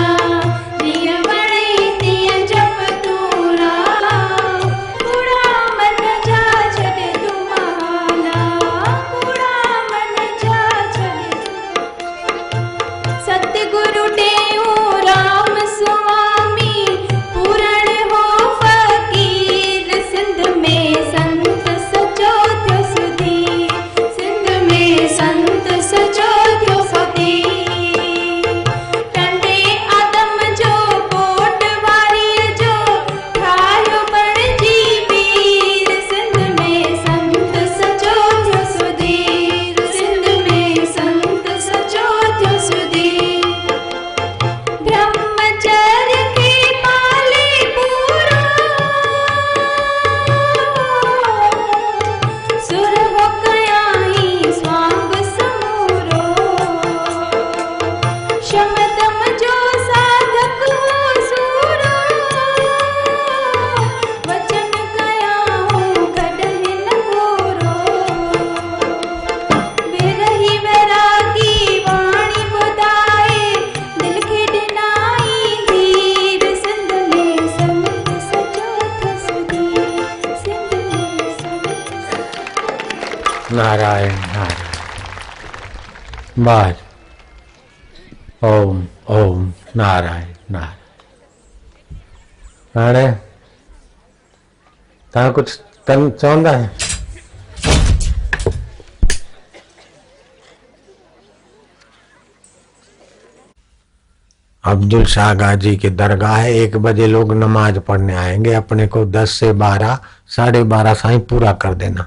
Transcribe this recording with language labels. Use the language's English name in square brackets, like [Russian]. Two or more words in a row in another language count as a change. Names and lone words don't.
[Sindhi] जिया वणई तिया जप तू राम, कूड़ा मन जा छड तू बहाना, कूड़ा मन जा छड। सतगुरु टेऊ राम स्वामी, पूरण हो फकीर। सिंध में संत सचो थियो सुधीर, सिंध में संत सचो थियो सुधीर। टंडे आदम जो कोट वारी जो, ठायो बणजी वीर। सिंध में संत सचो थियो सुधीर, सिंध में संत सचो थियो सुधीर। ब्रह्मचर्य के पाले पूरा, सुर हो कयाई स्वांग समूरो। शमदम जो साधक हो सूरा, वचन कया हूँ कॾहिं न घोरो। विरही वैरागी वाणी ॿुधाए, दिल खे ॾिनाई धीर। सिंध में संत सचो थियो सुधीर, सिंध में संत। नारायण नारायण। बाज ओम ओम नारायण नारायण। हाणे तव्हां कुछ चवंदा है? [Hindi] अब्दुल शाह गाजी की दरगाह है। 1 बजे लोग नमाज पढ़ने आएंगे। अपने को 10 से 12, 12:30 साईं पूरा कर देना।